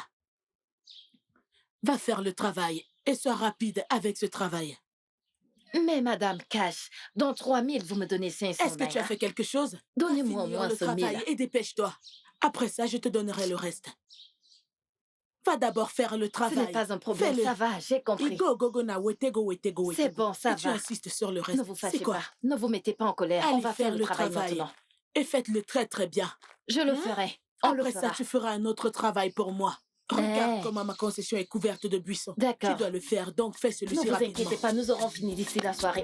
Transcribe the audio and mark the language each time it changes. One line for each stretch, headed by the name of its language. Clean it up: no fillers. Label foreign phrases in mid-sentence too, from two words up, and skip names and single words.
French: Va faire le travail et sois rapide avec ce travail. Mais Madame Cash, dans 3000, vous me donnez 500 Est-ce que tu as naira. fait quelque chose? Donnez-moi au Finir moins le ce travail 1000. et dépêche-toi. Après ça, je te donnerai le reste. Va d'abord faire le Ce travail. n'est pas un problème, Fais-le. ça va, j'ai compris.
English: Go, go, go, na, wetego, wetego,
French: C'est wetego. bon, ça Et tu va. insistes sur le reste. Ne vous C'est fâchez quoi? pas, ne vous mettez pas en colère. On Allez va faire le travail maintenant. Et faites-le très très bien. Je le Hein? ferai, on le Après fera. ça, tu feras un autre travail pour moi. Regarde Eh. comment ma concession est couverte de buissons. D'accord. Tu dois le faire, donc fais Ne celui-ci vous rapidement. inquiétez pas, nous aurons fini d'ici la soirée.